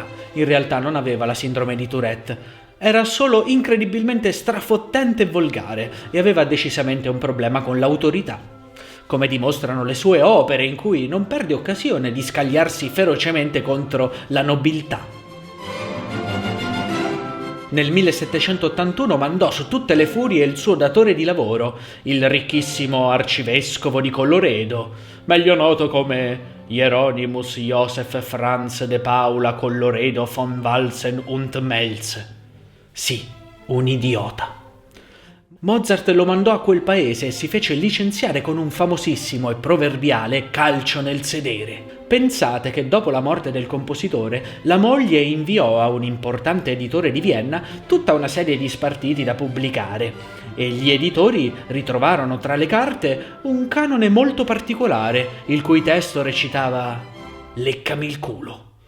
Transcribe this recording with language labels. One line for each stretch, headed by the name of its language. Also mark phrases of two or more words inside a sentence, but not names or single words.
Italian: In realtà non aveva la sindrome di Tourette. Era solo incredibilmente strafottente e volgare e aveva decisamente un problema con l'autorità, come dimostrano le sue opere in cui non perde occasione di scagliarsi ferocemente contro la nobiltà. Nel 1781 mandò su tutte le furie il suo datore di lavoro, il ricchissimo arcivescovo di Colloredo, meglio noto come Hieronymus Joseph Franz de Paula Colloredo von Walsen und Melz. Sì, un idiota. Mozart lo mandò a quel paese e si fece licenziare con un famosissimo e proverbiale calcio nel sedere. Pensate che dopo la morte del compositore, la moglie inviò a un importante editore di Vienna tutta una serie di spartiti da pubblicare e gli editori ritrovarono tra le carte un canone molto particolare, il cui testo recitava «Leccami il culo».